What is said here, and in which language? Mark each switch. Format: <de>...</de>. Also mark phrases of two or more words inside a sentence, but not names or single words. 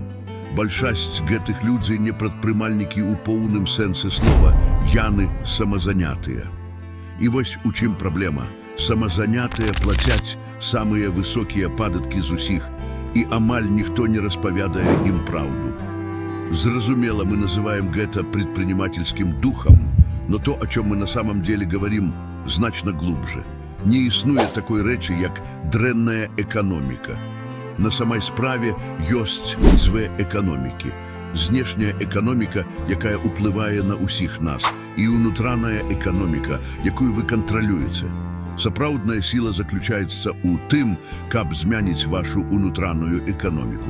<be>Большасць гэтых людзей не прадпрымальнікі ў поўным сэнсе слова, яны самазанятыя. І вось у чым праблема. Самазанятыя плацяць самыя высокія падаткі з усіх, і амаль ніхто не распавядае ім праўду. Зразумела, мы называем гэта</be> <ru>предпринимательским духом, но то, о чем мы на самом деле говорим, значно глубже.</ru> <be>Не існуе такой рэчы, як дрэнная эканоміка. На самай справе ёсць дзве эканомікі. знешняя эканоміка, якая ўплывае на ўсіх нас, і ўнутраная эканоміка, якую вы кантралюеце. Сапраўдная сіла заключаецца ў тым, каб змяніць вашу ўнутраную эканоміку.</be>